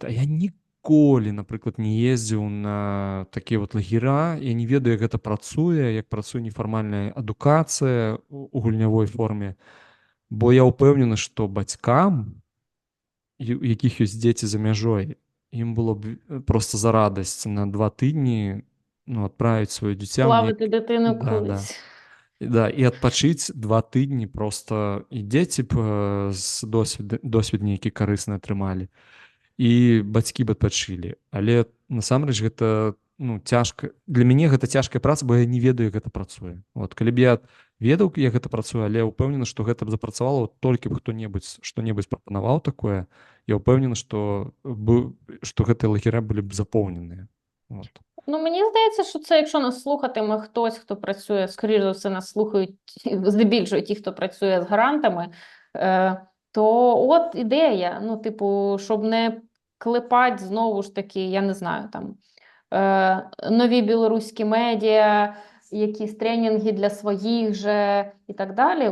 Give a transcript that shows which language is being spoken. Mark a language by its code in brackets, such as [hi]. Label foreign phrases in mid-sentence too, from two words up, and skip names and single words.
[be] А я ніколі, напрыклад, не ездзіў на такія вот лагера, я не ведаю, як гэта працуе, як працуе нефармальная адукацыя у гульнявой форме, бо я ўпэўнены, што бацькам, у якіх ёсць дзеці за мяжой, ім было б просто за радасць на 2 тыдні адправіць сваё дзіця ў [uk] Плавити дитину [be] Да, да. [uk] кудись. [be] Да, і адпачыць 2 тыдні просто і дзеці б з досвед нейкі карысны атрымалі, і бацькі б адпачылі. Але насамрэч гэта цяжка. Для мяне гэта цяжкая праца, бо я не ведаю, як гэта працуе. Вот, калі б я ведаў, як гэта працуе, але ўпэўнены, што гэта б запрацавала, толькі б хто-небудзь што-небудзь прапанаваў такое, я ўпэўнены, што гэтыя лагеры былі б запоўненыя. Вот. [uk] Ну, мені здається, що це, якщо нас слухатиме хтось, хто працює, скоріш за все, нас слухають здебільшого ті, хто працює з грантами, то от ідея, ну, типу, щоб не клепати знову ж таки, я не знаю, там, нові білоруські медіа, якісь тренінги для своїх же і так далі.